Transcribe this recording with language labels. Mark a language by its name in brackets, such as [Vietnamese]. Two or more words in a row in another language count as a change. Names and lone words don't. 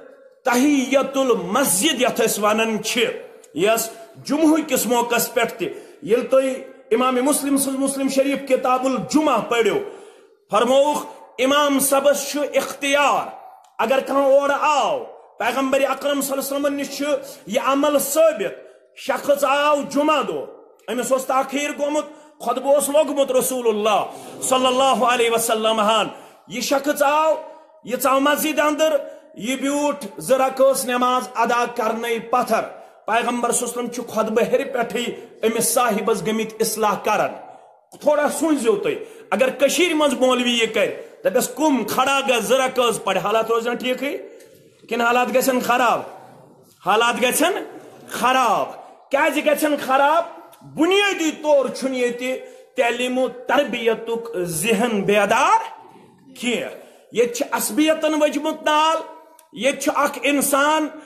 [Kashmiri] تحیت المسجد یتھ أسۍ ونان چھِ یس جمعہ کس موقع پٮ۪ٹھ تہِ ییٚلہِ تُہۍ امام مسلم سٕنٛز مسلم شریف کتاب الجمعہ پٔرِو فرمووُکھ امام صبس چھُ اختیار اگر کانٛہہ اورٕ آو پیغمبر اکرم صلی اللہ علیہ وسلم نش چھُ یہ عمل ثٲبت شخص آو جمعہ دۄہ أمِس اوس تاخیر گوٚمُت خطبہ اوس لوگمُت رسول اللہ صلی اللہ علیہ وسلم ہن یہ شخص آو یہ ژاو مسجد اندر یہ بیوٗٹھ 2 رکٲژ نماز ادا کرنے پتھر پیغمبر صلی اللہ علیہ وسلم چھُ خطبہ ہیٚرِ پٮ۪ٹھٕے أمِس صاحبس گٔمٕتۍ اصلاح کران تھوڑا سوٗنٛچزیو تُہۍ اگر کٔشیٖرِ منٛز مولوی یہ کرِ دپیس کم کھڑا گژھ 2 رکٲژ پرِ حالات روزن ٹھیٖکھٕے کِنہٕ حالات گژھن خراب حالات گژھن خراب کیازِ گژھن خراب بنیادی طور چھُنہٕ ییٚتہِ تعلیٖم و تربیتُک ذہن بیدار کینٛہہ ییٚتہِ چھِ عصبیتن وجمُت نال ییٚتہِ چھُ اکھ انسان